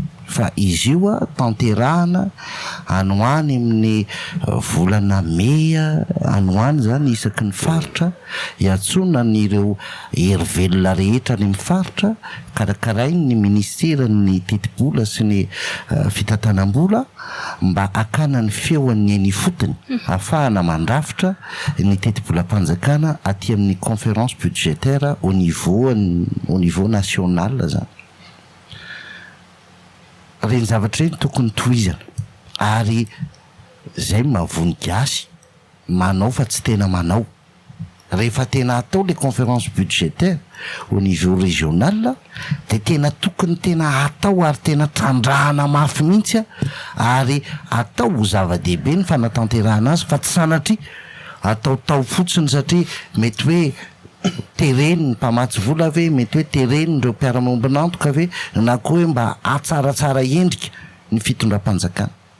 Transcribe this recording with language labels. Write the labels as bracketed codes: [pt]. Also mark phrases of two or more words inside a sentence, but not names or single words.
[mg] Fa izy io a, tanterahana any ho any amin'ny, eh, volana May a, any ho any zany isaky ny faritra, hiantsona an'ireo hery velona rehetra any amin'ny faritra, karakarainy ny ministeran'ny teti-bola sy ny, eh, fitantanam-bola mba hakana ny feon'ny any fotony, Mhm. ahafahana mandrafitra ny teti-bola-panjakana aty amin'ny [fr] conférence budgétaire au niveau, au niveau national [mg] zany. Reny zavatra reny tokony tohizana. Ary zay mahavoniky azy, manao fa tsy tena manao. Rehefa tena atao le [fr] conférence budgétaire au niveau régional, [mg] de tena tokony tena atao ary tena trandrahana mafy mihitsy a, ary atao ho zava-dehibe ny fanatanterahana azy, fa tsy sanatria atao tao fotsiny satria mety hoe tereny ny mpamatsy vola ve, mety hoe tereny ireo mpiara-mombon'antoka ve, na koa hoe mba hatsaratsara endrika ny fitondram-panjakana.